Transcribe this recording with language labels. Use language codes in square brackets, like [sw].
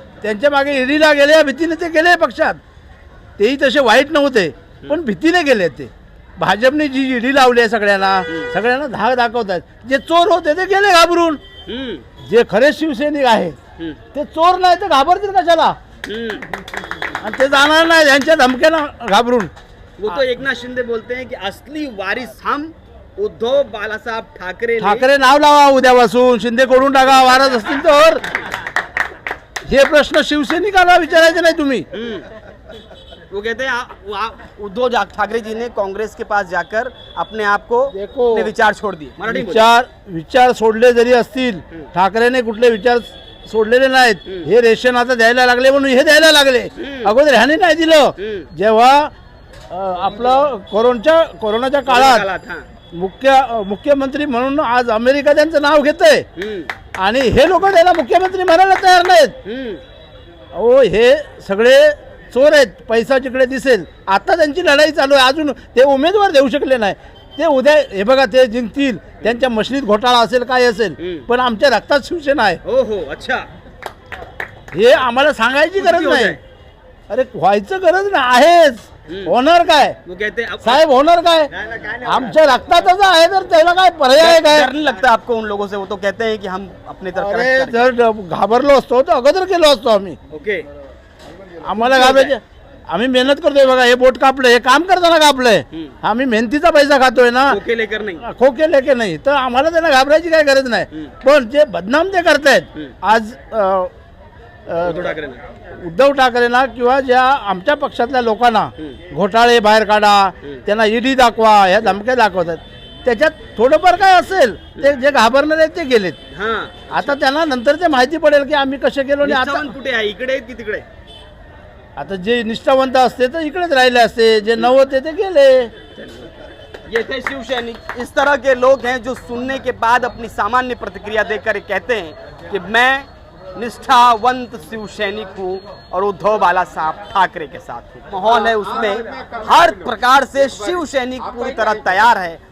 [mr] त्यांच्या मागे ईडीला गेले, भीतीने ते गेले पक्षात. तेही तसे वाईट नव्हते पण भीतीने गेले. ते भाजपने जी ईडी लावली आहे सगळ्यांना धाक दाखवतात. जे चोर होते ते गेले घाबरून. जे खरे शिवसैनिक आहेत ते चोर नाही तर घाबरतील कशाला? आणि ते जाणार नाही त्यांच्या धमक्याला घाबरून. [hi] वो तो एकनाथ शिंदे बोलते हैं कि असली वारिस हम उद्धव बालासाहेब ठाकरे [mr] ठाकरे नाव लावा उद्यापासून, शिंदे कोडून टाका वारस असतील तर. हे प्रश्न शिवसैनिकाला विचारायचे नाही तुम्ही. [hi] वो कहते हैं उद्धव ठाकरे जी ने कांग्रेस के पास जाकर अपने आप को अपने विचार छोड़ दिए. मराठी में [mr] विचार सोडले जरी असतील, ठाकरेने कुठले विचार सोडलेले नाहीत. हे रेशन आता द्यायला लागले म्हणून हे द्यायला लागले. अगोदर ह्याने नाही दिलं. जेव्हा आपलं कोरोनाच्या काळात मुख्यमंत्री म्हणून आज अमेरिका त्यांचं नाव घेतंय आणि हे लोक त्याला मुख्यमंत्री म्हणायला तयार नाहीत. अहो, हे सगळे चोर आहेत. पैसा जिकडे दिसेल. आता त्यांची लढाई चालू आहे. अजून ते उमेदवार देऊ शकले नाही. ते उद्या हे बघा ते जिंकतील. त्यांच्या मशनीत घोटाळा असेल काय असेल पण आमच्या रक्तात शिवसेना आहे. हो हो, अच्छा. हे आम्हाला सांगायची गरज नाही. अरे व्हायचं गरज नाही आहेच. होणार काय [hi] वो कहते हैं [mr] साहेब? होणार काय? आमच्या रक्तातच आहे तर त्याला काय पर्याय काय? [hi] डर नहीं लगता आपको उन लोगों से? वो तो कहते हैं कि हम अपने तरफ अरे [en] correct [mr] जर घाबरलो असतो तर अगोदर केलो असतो आम्ही. ओके. आम्हाला घाबरायचे. आम्ही मेहनत करतोय बघा. हे बोट कापलं, हे काम करताना कापलंय. आम्ही मेहनतीचा पैसा खातोय ना, [hi] खोके लेकर नहीं. [mr] खोके लेके नाही. तर आम्हाला त्यांना घाबरायची काय गरज नाही. पण जे बदनाम ते करतायत आज [hi] उद्धव ठाकरे ने. [mr] उद्धव ठाकरेंना किंवा ज्या आमच्या पक्षातल्या लोकांना घोटाळे बाहेर काढा, त्यांना ईडी दाखवा, ह्या धमक्या दाखवतात. त्याच्यात थोडंफार काय असेल ते जे घाबरणार आहेत ते गेलेत. हाँ. आता त्यांना नंतर ते माहिती पडेल की आम्ही कसे केलो. आणि आता निष्ठावंत कुठे आहे? इकडे आहेत की तिकडे? आता जे निष्ठावंत असते तर इकडेच राहिले असते, जे नव्हते ते गेले. [hi] ये थे शिवसैनिक. इस तरह के लोग हैं जो सुनने के बाद अपनी सामान्य प्रतिक्रिया देकर कहते हैं कि मैं निष्ठावंत शिवसैनिक हूँ और उद्धव बाला साहब ठाकरे के साथ हूँ. माहौल है उसमें हर प्रकार से शिवसैनिक पूरी तरह तैयार है.